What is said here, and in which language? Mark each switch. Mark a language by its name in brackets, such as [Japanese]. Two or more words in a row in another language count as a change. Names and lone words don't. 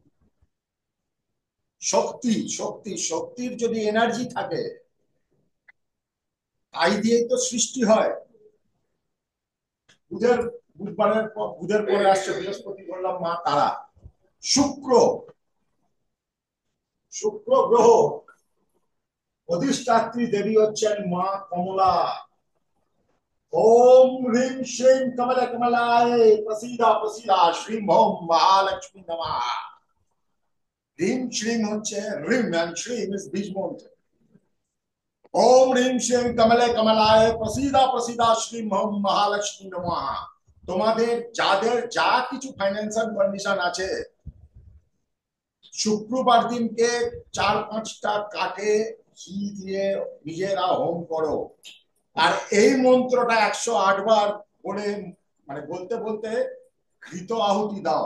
[Bangla] শক্তি, শক্তি, শক্তির যদি এনার্জি থাকে, তাই দিয়েই তো সৃষ্টি হয়। বুধের বুধের পরে আসছে বৃহস্পতি, বললাম মা তারা। শুক্র, শুক্র গ্রহ অধিষ্ঠাত্রী দেবী হচ্ছেন মা কমলা। [Sanskrit] ओम ह्रीं श्रीं कमल कमलाय प्रसीदा प्रसीदा श्रीं ओम महालक्ष्मी नमः। ह्रीं श्रीं [Bangla] হচ্ছে ह्रीं [English] and श्रीं is [Bangla] বীজ মন্ত্র। [Sanskrit] ओम ह्रीं श्रीं कमले कमलाय प्रसीदा प्रसीदा श्रीं ओम महालक्ष्मी नमः। [Bangla] তোমাদের যাদের যা কিছু [English] financial condition [Bangla] আছে, শুক্রবার দিনকে 4-5টা কাঠে ঘি দিয়ে নিজেরা হোম করো। আর এই মন্ত্রটা 108 বার বলে, মানে বলতে বলতে ঘৃত আহুতি দাও।